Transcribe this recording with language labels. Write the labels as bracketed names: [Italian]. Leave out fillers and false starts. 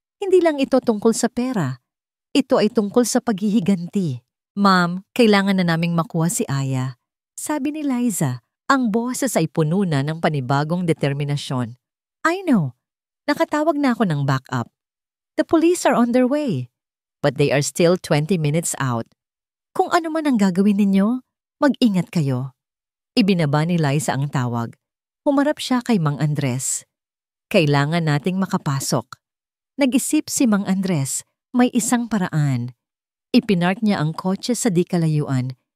[Filipino] Hindi lang ito tungkol sa pera. Ito ay tungkol sa paghihiganti. Ma'am, kailangan na naming makuha si Aya. Sabi ni Liza. Ang boses ay puno na ng panibagong determinasyon. [English] I know. [Filipino] Nakatawag na ako ng backup. [English] The police are on their way. But they are still 20 minutes out. [Filipino] Kung ano man ang gagawin ninyo, mag-ingat kayo. Ibinaba ni Liza ang tawag. Humarap siya kay Mang Andres. Kailangan nating makapasok. Nag-isip si Mang Andres, may isang paraan. Ipinark niya ang kotse sa di kalayuan.